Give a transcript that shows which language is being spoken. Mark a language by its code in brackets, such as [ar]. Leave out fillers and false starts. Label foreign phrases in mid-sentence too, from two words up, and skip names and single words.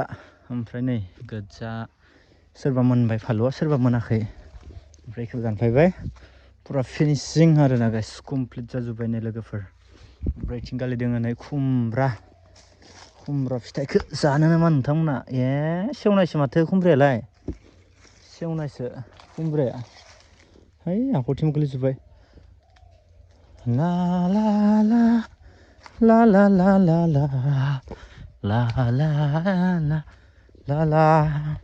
[brx] ओमफ्राय नै गोजा सोरबा मोनबाय फालुआ सोरबा मोनाखै ओमफ्राय बेखौ दानफायबाय पुरा फिनिसिं आरो ना गाइस कमप्लिट जाजोब्बाय नै लोगोफोर ओमफ्राय इथिं गालि दङ नै खुमब्रा फिथाइखौ जानो नामा नोंथांमोना सेवनायसो माथो खुमब्रायालाय सेवनायसो खुमब्राया है हाखरथिं गोलैजोब्बाय ला ला ला ला ला ला ला ला ला ला ला ला ला